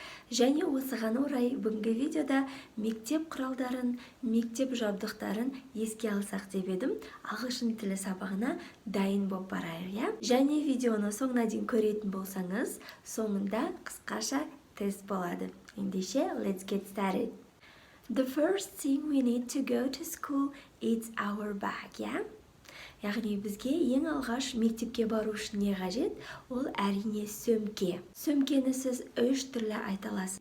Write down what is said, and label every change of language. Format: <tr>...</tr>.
<kk>Және осыған орай бүгінгі видеода мектеп құралдарын, мектеп жабдықтарын еске алсақ деп едім. Ағылшын тілі сабағына дайын болып барайық, иә? Және видеоны соңына дейін көретін болсаңыз, соңында қысқаша тест болады. Ендеше,</kk> <en>let's get started. The first thing we need to go to school is our bag, yeah?</en> <kk>Яғни бізге ең алғаш мектепке бару үшін не қажет? Ол әрине сөмке. Сөмкені сіз 3 түрлі айта аласыз.</kk>